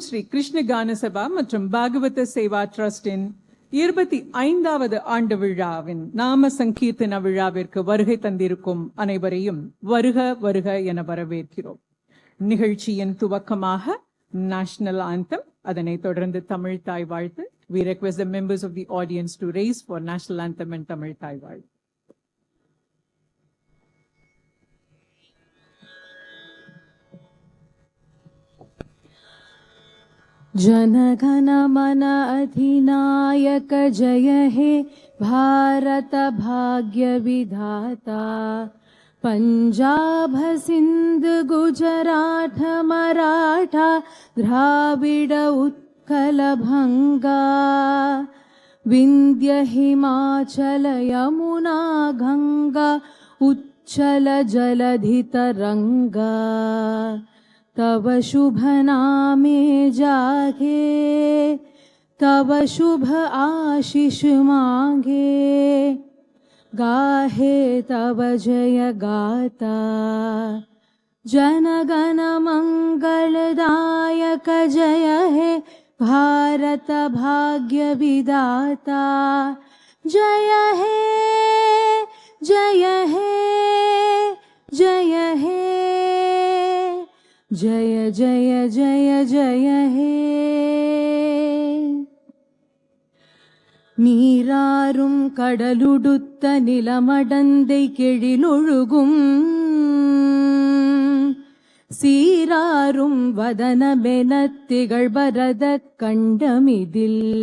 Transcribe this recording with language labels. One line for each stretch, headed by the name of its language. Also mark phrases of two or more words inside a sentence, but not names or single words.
Tamil: ஸ்ரீ கிருஷ்ண கான சபா மற்றும் பாகவத சேவா ட்ரஸ்டின் 25வது ஆண்டு விழாவின் நாம சங்கீர்த்தன விழாவிற்கு வருகை தந்திருக்கும் அனைவரையும் வருக வருக என வரவேற்கிறோம். நிகழ்ச்சியின் துவக்கமாக
English: national anthem,
Tamil: அதனைத் தொடர்ந்து தமிழ் தாய் வாழ்த்து.
English: We request the members of the audience to raise for national anthem and
Tamil: தமிழ் தாய் வாழ்த்து.
Bangla: জন গণ মন অধিনায়ক জয় হে ভারত ভাগ্য বিধাতা, পাঞ্জাব সিন্ধ গুজরাট মারাঠা দ্রাবিড় উৎকল বঙ্গ, বিন্ধ্য হিমাচল যমুনা গঙ্গা উচ্ছল জলধি তরঙ্গ, তব শুভ নামে জাগে তব শুভ আশিস মাগে, গাহে তব জয় গাথা, জন গণ মঙ্গলদায়ক জয় হে ভারত ভাগ্য বিধাতা, জয় হে জয় হে জয় হে জয় জয় জয় জয় হে.
Tamil: நீராறும் கடலுடுத்த நிலமடந்தை கெழிலொழுகும், சீராறும் வதனமெனத் திகழ்பரத கண்டமிதில்,